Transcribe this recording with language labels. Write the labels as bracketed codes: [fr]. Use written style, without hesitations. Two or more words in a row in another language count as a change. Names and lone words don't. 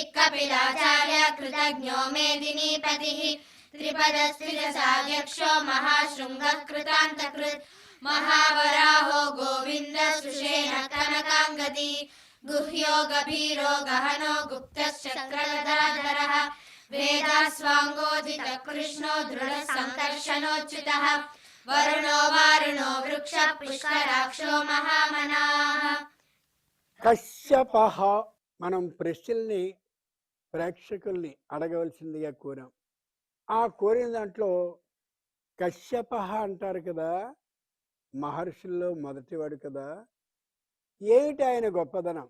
[sa] कपिलाचार्य कृतज्ञो मेदिनीपतिः त्रिपदस्त्रिदशाध्यक्षो महाशृङ्गः कृतान्तकृत् महावराहो गोविन्दः सुषेण कनकाङ्गदी गुह्यो गभीरो गहनो गुप्तश्चक्रगदाधरः वेदास्वाङ्गोजितः कृष्णो दृढः सङ्कर्षणोच्युतः वरुणो वारुणो वृक्षः पुष्कराक्षो महामनाः. [te] కశ్యపః. మనం ప్రశ్నల్ని ప్రేక్షకుల్ని అడగవలసిందిగా కోరాం. ఆ కోరిన దాంట్లో కశ్యపః అంటారు కదా, మహర్షుల్లో మొదటివాడు కదా. ఏమిటి ఆయన గొప్పదనం?